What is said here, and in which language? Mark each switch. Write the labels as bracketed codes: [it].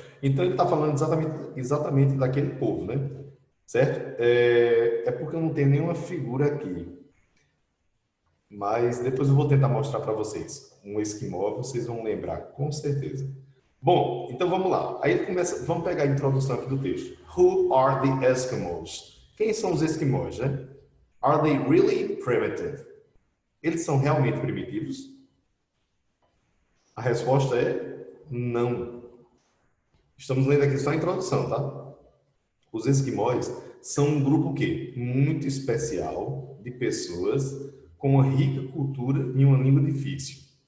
[pt] Então ele está falando exatamente daquele povo, né? Certo? É porque eu não tenho nenhuma figura aqui, mas depois eu vou tentar mostrar para vocês. Um esquimó, vocês vão lembrar, com certeza. Bom, então vamos lá. Aí ele começa, vamos pegar a introdução aqui do texto. [en] Who are the Eskimos? [pt] Quem são os esquimós, né? [en] Are they really primitive? [pt] Eles são realmente primitivos? A resposta é não. Estamos lendo aqui só a introdução, tá? Os esquimós são um grupo quê? Muito especial de pessoas com uma rica cultura e uma língua difícil.